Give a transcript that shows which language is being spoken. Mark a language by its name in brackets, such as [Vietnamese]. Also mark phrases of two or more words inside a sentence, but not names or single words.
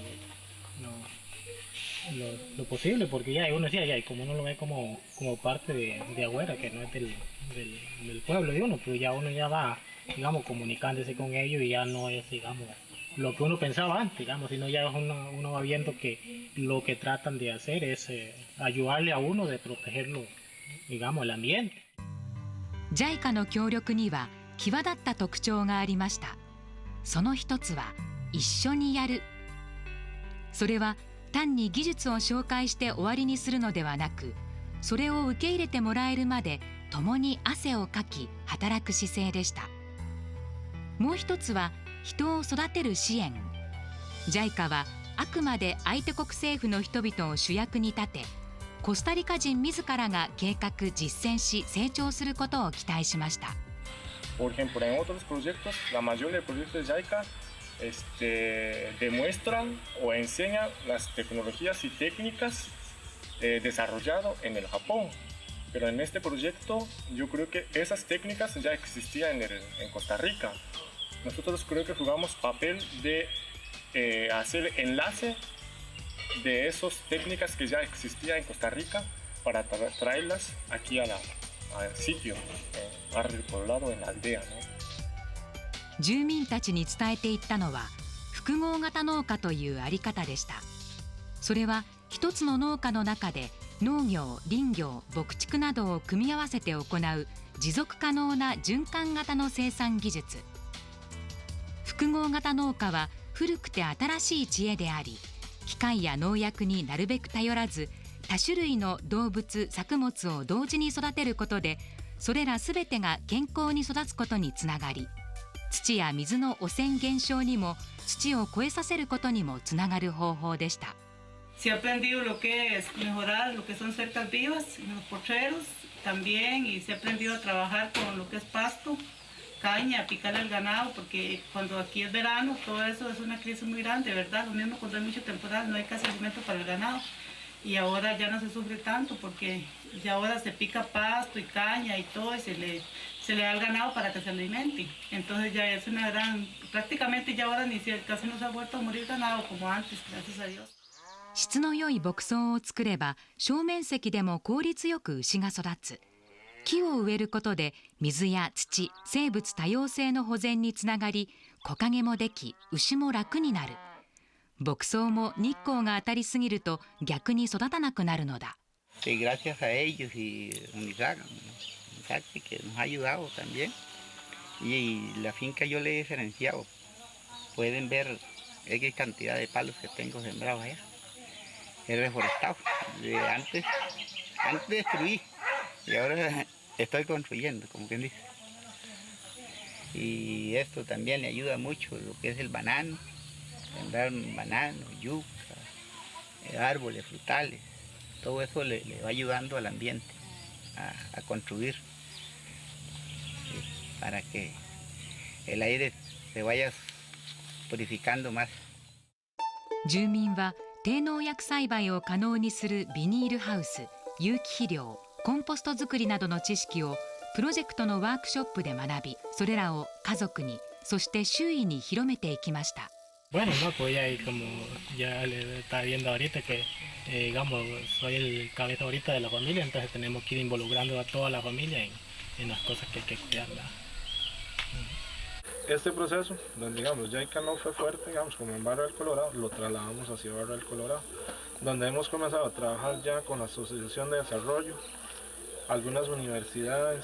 [Spanish] lo posible, porque ya uno decía, ya como uno lo ve como parte de afuera, que no es del pueblo de uno, pero ya uno ya va, digamos, comunicándose con ellos y ya no es, digamos, lo que uno pensaba antes, digamos, sino ya uno va viendo que lo que tratan de hacer es ayudarle a uno de protegerlo, digamos, el ambiente. [Japanese] JICA の協力には際立った特徴がありました。その一つは一緒にやる。それは単に技術を紹介して終わりにするのではなく、それを受け入れてもらえるまで共に汗をかき働く姿勢でした。もう一つは人を育てる支援。JICA はあくまで相手国政府の人々を主役に立て、コスタリカ人自らが計画実践し成長することを期待しました。 [Spanish] Por ejemplo, en otros proyectos, la mayoría de proyectos de JICA demuestran o enseñan las tecnologías y técnicas desarrolladas en el Japón. Pero en este proyecto yo creo que esas técnicas ya existían en Costa Rica. Nosotros creo que jugamos papel de hacer enlace de esas técnicas que ya existían en Costa Rica para traerlas aquí al sitio, barrio poblado, en la aldea, ¿no? [Japanese] 住民たちに伝えていったのは複合型農家というあり方でした。それは一つの農家の中で農業、林業、牧畜などを組み合わせて行う持続可能な循環型の生産技術。複合型農家は古くて新しい知恵であり、機械や農薬になるべく頼らず、多種類の動物、作物を同時に育てることで、それらすべてが健康に育つことにつながり、土や水の汚染減少にも土を肥えさせることにもつながる方法でした。 [Spanish] Se ha aprendido lo que es mejorar lo que son cercas vivas en los potreros también, y se ha aprendido a trabajar con lo que es pasto, caña, picar al ganado, porque cuando aquí es verano todo eso es una crisis muy grande, ¿verdad? Lo mismo cuando hay mucho temporal, no hay casi alimento para el ganado, y ahora ya no se sufre tanto porque ya ahora se pica pasto y caña y todo, y se le da al ganado para que se alimente. Entonces ya es una gran, prácticamente ya ahora casi no se ha vuelto a morir ganado como antes, gracias a Dios. [Japanese] 質の良い牧草を作れば小面積でも効率よく牛が育つ。木を植えることで水や土、生物多様性の保全につながり、木陰もでき牛も楽になる。牧草も日光が当たりすぎると逆に育たなくなるのだ。 [Spanish] Sí, gracias a ellos y Unisac, que nos ha ayudado también. Y la finca yo le he diferenciado. Pueden ver X cantidad de palos que tengo sembrados allá. He reforestado. Antes destruí y ahora estoy construyendo, como quien dice. Y esto también le ayuda mucho, lo que es el banano, sembrar banano, yuca, árboles frutales. Todo eso le va ayudando al ambiente a construir, para que el aire se vaya purificando más. [Japanese] 住民は低農薬栽培を可能にするビニールハウス、有機肥料、コンポスト作りなどの知識をプロジェクトのワークショップで学び、それらを家族に、そして周囲に広めていきました。 [Spanish] Bueno, no, pues ya como ya le está viendo ahorita que, digamos, soy el cabeza ahorita de la familia, entonces tenemos que ir involucrando a toda la familia en las cosas que hay que cuidar. Este proceso, donde digamos JICA no fue fuerte, digamos, como en Barrio del Colorado, lo trasladamos hacia Barrio del Colorado, donde hemos comenzado a trabajar ya con la Asociación de Desarrollo, algunas universidades.